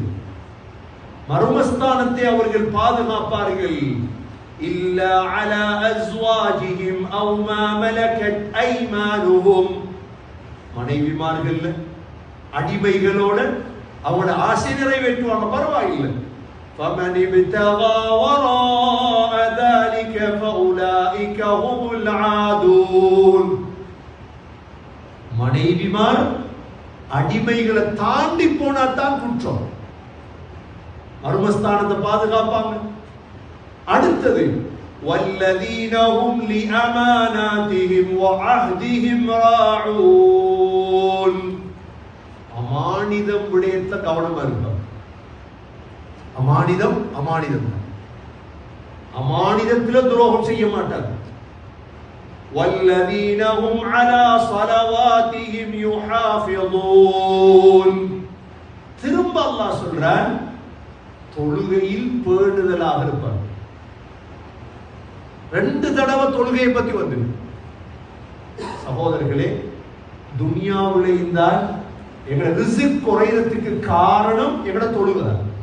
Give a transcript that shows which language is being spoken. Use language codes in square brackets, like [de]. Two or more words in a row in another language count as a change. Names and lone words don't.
[ta] மர்மஸ்தானத்தை அவர்கள் பாதுகாப்பார்கள். [ar] إلا على أزواجهم أو ما ملكت أيمانهم. [ta] மனைவிமார்கள் அடிமைகளோட அவங்களோட ஆசை நிறைவேற்றுவாங்க, பரவாயில்லை. [ar] فَمَنِ ابْتَغَى وَرَاءَ ذَلِكَ فَأُولَئِكَ هُمُ الْعَادُونَ. [ta] மனைவிமார் அடிமைகளை தாண்டி போனா தான் குற்றம். மர்மஸ்தானத்தை பாதுகாப்பாங்க. அடுத்தது, [ar] وَالَّذِينَ هُمْ لِأَمَانَاتِهِمْ وَعَهْدِهِمْ رَاعُونَ. [ta] அமானிதம் விடயத்துல கவனமா இருப்பாங்க. அமானிதத்துல துரோகம் செய்ய மாட்டாங்க. [ar] وَالَّذِينَ هُمْ عَلَى صَلَوَاتِهِمْ يُحَافِظُونَ. [ta] திரும்ப அல்லாஹ் சொல்றான், தொழுகையில் பேணுதலாக இருப்பாங்க. 2 தடவை தொழுகையை பத்தி வந்து. சகோதரர்களே, துனியாவுல இருந்தால் எங்களை ரிஸ்க் குறையறதுக்கு காரணம் எங்களை தொழுகைதான்.